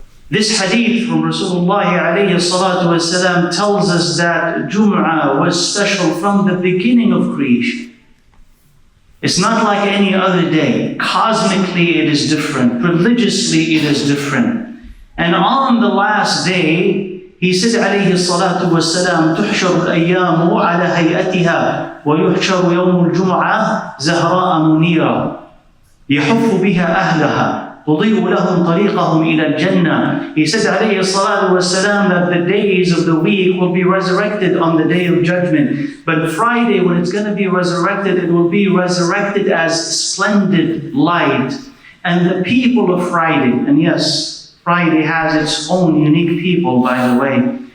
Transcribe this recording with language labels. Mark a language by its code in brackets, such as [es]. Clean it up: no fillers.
[en] This hadith from Rasulullah alayhi salatu wasalam tells us that Jum'ah was special from the beginning of creation. It's not like any other day. Cosmically it is different. Religiously it is different. And on the last day, he said [ar] alayhi salatu wasalam, تُحْشَرُ الْأَيَّامُ عَلَى هَيْئَتِهَا وَيُحْشَرُ يَوْمُ الْجُمْعَةِ زَهْرَاءَ مُنِيرًا يَحُفُّ بِهَا أَهْلَهَا تضيء لهم طريقهم إلى الجنة. [en] He said alayhi salatu wasalam that the days of the week will be resurrected on the day of judgment. But Friday, when it's going to be resurrected, it will be resurrected as splendid light. And the people of Friday, and yes, Friday has its own unique people, by the way.